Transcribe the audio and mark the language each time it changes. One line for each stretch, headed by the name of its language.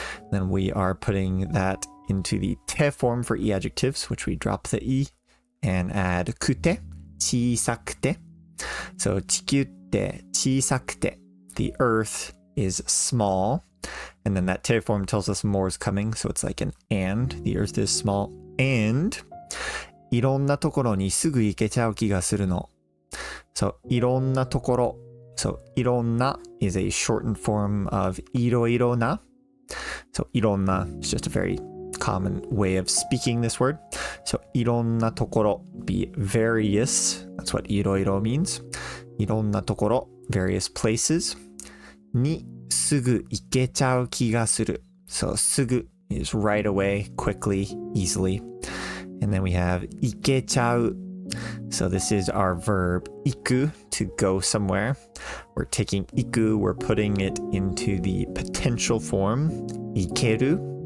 English: Then we are putting that into the te form for e adjectives, which we drop the e and add くて, 小さくて. So
Japanese: 地球って小さくて,
English: the earth is small. And then that te form tells us more is coming. So it's like an and. The earth is small.
Japanese: And いろんなところにすぐ行けちゃう気がするの. So いろんなところ.
English: So いろんな is a shortened form of いろいろな. So いろんな is just a very common way of speaking this word. So いろんなところ be various. That's what いろいろ means.
Japanese: いろんなところ
English: various places.
Japanese: にすぐ行けちゃう気がする.
English: So すぐ is right away, quickly, easily. And then we have 行けちゃう. So this is our verb 行く to go somewhere. We're taking 行く, we're putting it into the potential form 行ける.